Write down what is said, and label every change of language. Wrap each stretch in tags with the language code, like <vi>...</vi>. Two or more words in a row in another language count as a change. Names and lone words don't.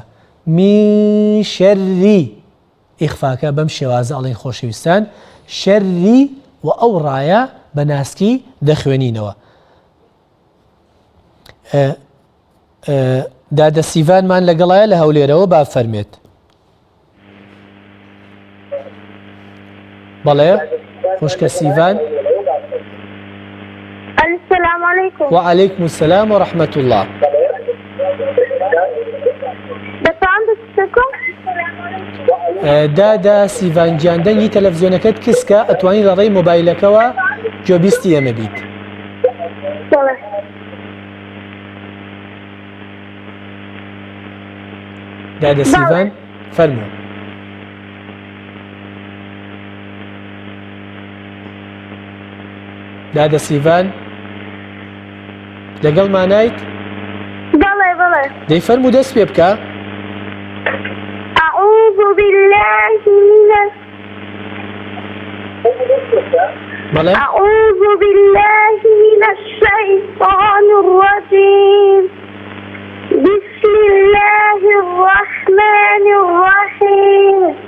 <ckb>می شەری ئیخفاکە بەم شێوازە ئەڵێن خۆشەویستان شەری و ئەو ڕایە بە ناسکی دەخوێنینەوە. دادە سیڤانمان لەگەڵایە لە هەولێرەوە با فەرمێت. بەڵێ خوشکە سیڤان.</ckb> <ar>السلام عليكم. وعليكم السلام ورحمة الله.</ar> <ckb>دادا سیڤانجیان دەنگی تەلەڤیزیۆنەکەت کسکە، ئەتوانی لە ڕێی مۆبایلەکەوە گوێبیستی ئێمە بیت. دادا سیڤان فەرموو. دادا سیڤان لەگەڵ مانایت؟ بەڵێ بەڵێ. دەی فەرموو دەست پێ بکە.</ckb> <ar>أعوذ بالله من أعوذ بالله من الشيطان الرجيم. بسم الله الرحمن الرحيم.</ar>